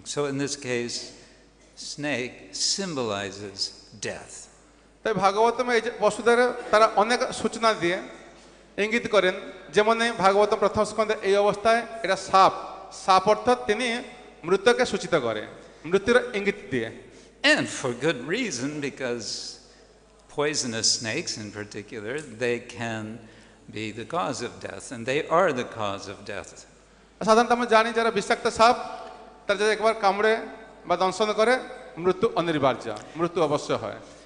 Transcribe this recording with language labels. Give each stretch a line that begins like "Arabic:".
English: So in this case, snake symbolizes death.
Bangla: তাই ভাগবতম এই যে পশুদের তারা অনেক সূচনা দিয়ে ইঙ্গিত করেন, যেমন ভাগবতম প্রথম স্কন্ধে এই অবস্থায় এটা সাপ অর্থাৎ তিনি মৃত্যুকে সূচিত করে, মৃত্যুর ইঙ্গিত দিয়ে।
English: And for good reason, because poisonous snakes in particular, they can be the cause of death, and they are the cause of death.
Bangla: সাধারণত আমরা জানি যারা বিষাক্ত সাপ তারা যদি একবার কামড়ে বা দংশন করে মৃত্যু অনিবার্য, মৃত্যু অবশ্য হয়।